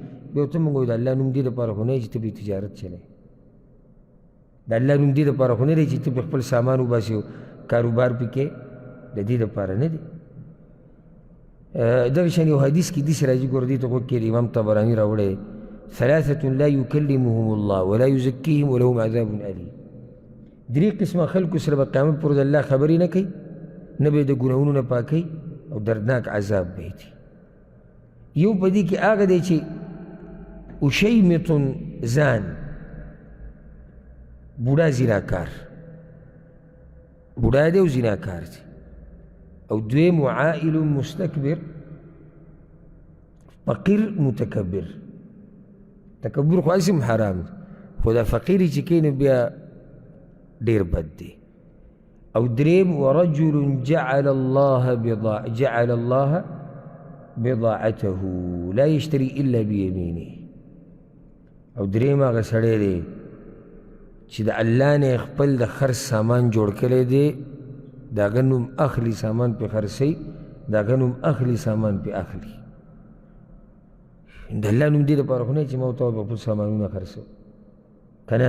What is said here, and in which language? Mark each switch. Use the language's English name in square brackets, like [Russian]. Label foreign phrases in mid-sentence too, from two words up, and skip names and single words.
[Pashto] بیا ورته موږ وایو د الله نوم دې دپاره خو نه دی چې ته پرې تجارت چلوې، د الله نوم دې دپاره خو نه دی چې ته پرې خپل سامان وباسې او کاروبار پرې کوې، د دې دپاره نه دی. دغه شان یو حدیث کې داسې راځي، ګوره دې ته غوږ کښېږدي، امام طبراني راوړی، 3 [Arabic] لا يكلمهم الله ولا يزكيهم ولهم عذاب أليم. [Pashto] 3 قسمه خلکو سره به قیامت پر ورځ الله خبرې نه کوي، نه به یې د ګناهونو نه پاکوي او دردناک عذاب به یې دي. یو په دې کې هغه دی چې [Arabic] اشیمط زان، [Pashto] بوډا زناکار، بوډا دی او زناکار دی. او دویم [Arabic] عائل مستکبر، [Pashto] فقیر متکبر. تکبر خو اسم حرام دی، خو دا فقیری چې کوي نو بیا ډېر بد دی. او دریم [Arabic] ورجل جعل الله بضاعته لا يشتري الا بيمينه. [Pashto] او دریم هغه سړی دی چې د الله نه خپل د خرڅ سامان جوړ کړی دی، د هغه نوم اخلي، سامان پې خرڅوي، د هغه نوم اخلي، سامان پې اخلي. د الله نوم دې دپاره خو نه چې ما ورته به خپل سامانونه خرڅوم که نه.